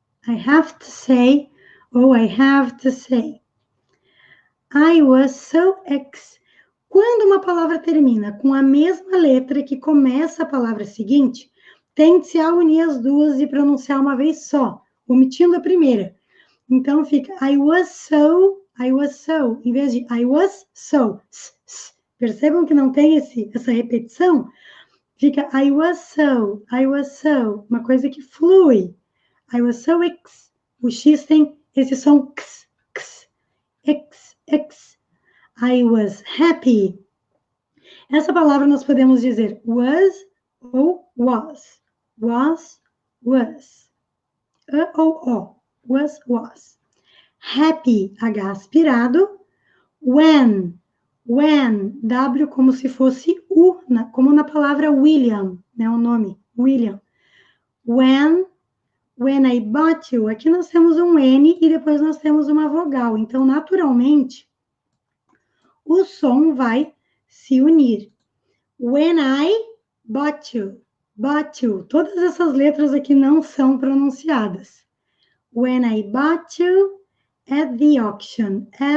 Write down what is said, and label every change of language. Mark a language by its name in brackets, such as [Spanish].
[English] I have to say. Ou I have to say. I was so [Portuguese] Quando uma palavra termina com a mesma letra que começa a palavra seguinte, tende-se a unir as duas e pronunciar uma vez só, omitindo a primeira. Então fica [English] I was so, [Portuguese] em vez de I was so. Percebam que não tem essa repetição? Fica [English] I was so, [Portuguese] uma coisa que flui. I was so o X tem esse som x. [English] I was happy. [Portuguese] Essa palavra nós podemos dizer was ou was. Was. Ou o. Was. Happy, H aspirado. When, W como se fosse U, como na palavra William, né, o nome, William. [English] When I bought you, [Portuguese] aqui nós temos um N e depois nós temos uma vogal. Então, naturalmente, o som vai se unir. [English] When I bought you. [Portuguese] Todas essas letras aqui não são pronunciadas. [English] When I bought you at the auction.